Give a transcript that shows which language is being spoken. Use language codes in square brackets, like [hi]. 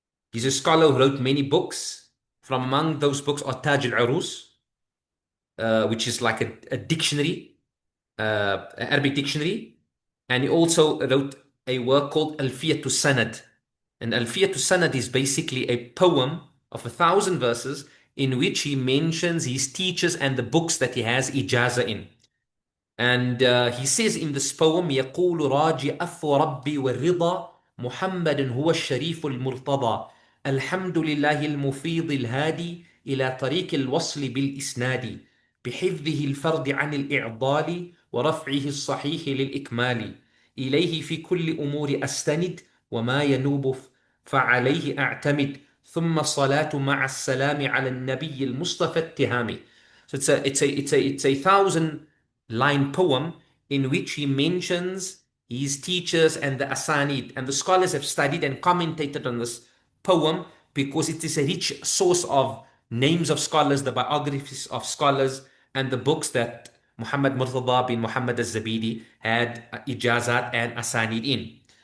[en] He's a scholar who wrote many books. From among those books are Taj al-Urus, which is like a dictionary, an Arabic dictionary. And he also wrote a work called Alfiyatu Sanad. And Alfiyatu Sanad is basically a poem of 1,000 verses in which he mentions his teachers and the books that he has ijaza in. And he says in this poem: [ar] يقول راجي أفو ربي والرضا محمد هو الشريف المرتضى الحمد لله المفيض الهادي إلى طريق الوصل بالإسناد بحفظه الفرد عن الإعضال ورفعه الصحيح للإكمال إليه في كل أمور أستند وما ينوب فعليه أعتمد ثم الصلاة مع السلام على النبي المصطفى التهامي. [en] So it's a 1,000-line poem in which he mentions his teachers and the asanid. And the scholars have studied and commentated on this poem because it is a rich source of names of scholars, the biographies of scholars, and the books that Muhammad Murtada bin Muhammad al-Zabidi had ijazat and asanid in.